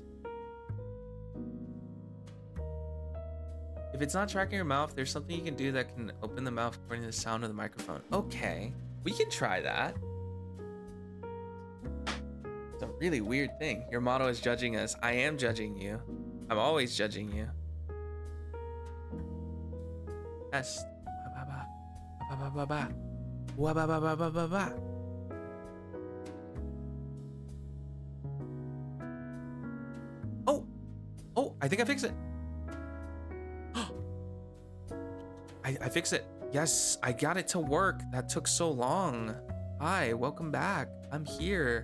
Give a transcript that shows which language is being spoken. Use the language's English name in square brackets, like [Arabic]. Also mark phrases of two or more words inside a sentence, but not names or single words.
[English] If it's not tracking your mouth, there's something you can do that can open the mouth according to the sound of the microphone. Okay, we can try that. It's a really weird thing. Your model is judging us. I am judging you. I'm always judging you. Test. Ba, ba, ba, ba, ba, ba. Wa, ba, ba, ba, ba, ba, ba. Oh, oh, I think I fixed it. I fixed it. Yes, I got it to work. That took so long. Hi, welcome back. I'm here.